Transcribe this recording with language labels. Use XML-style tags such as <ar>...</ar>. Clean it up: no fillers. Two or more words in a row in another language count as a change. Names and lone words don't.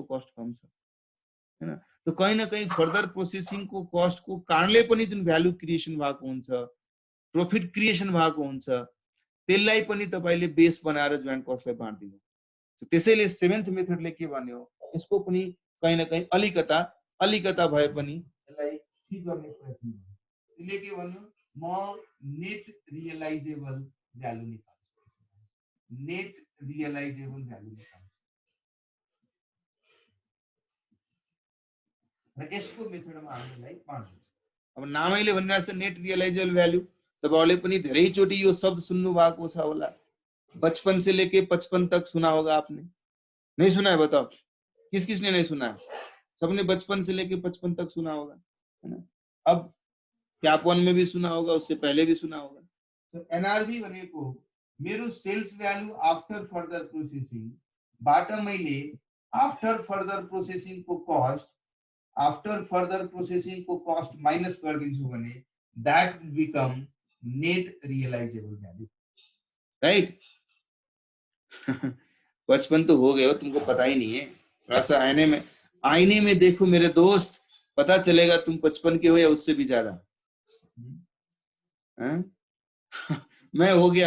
<ne>कस्ट कम छ हैन त कहीं न कहीं</ne> <en>further processing-ko cost-ko</en> <ne>कारणले पनि जुन</ne> <en>value creation</en> <ne>भएको हुन्छ</ne> <en>profit creation</en> <ne>भएको हुन्छ त्यसलाई पनि तपाईले बेस बनाएर</ne> <en>joint cost-lai</en> <ne>बाँड्दिनु त्यसैले</ne> <en>seventh method-le</en> <ne>के भन्यो यसको पनि कहीं न कहीं अलिकता भए पनि यसलाई ठीक गर्ने प्रयत्न गर्नु त्यसले के भन्यो म</ne> <en>net realizable value</en> <ne>निकाल्छु</ne> <en>net realizable value</en> <ne>निकाल्छु र यसको मेथडमा हामीलाई बाँड्नु अब नामैले भनिरहेछ</ne> <en>net realizable value</en> <ne>तपाईहरुले पनि धेरै चोटी यो शब्द सुन्नु भएको छ होला</ne> <hi>बचपन से लेके 55 तक सुना होगा आपने नहीं सुना है बताओ किस किसने नहीं सुना है सबने बचपन से लेके 55 तक सुना होगा है ना अब कैप 1 में भी सुना होगा उससे पहले भी सुना होगा</hi> <ne>तो एनआरवी भनेको मेरो</ne> <en>sales value after further processing</en> <ne>बाट मैले</ne> <en>after further processing</en> <ne>को कस्ट माइनस गरिदिन्छु भने</ne> <en>that will become net realizable value right</en> <hi>बचपन तो हो गए हो तुमको पता ही नहीं है थोड़ा सा आईने में देखो मेरे दोस्त पता चलेगा तुम 55 के हो या उससे भी ज्यादा मैं हो गया।</hi>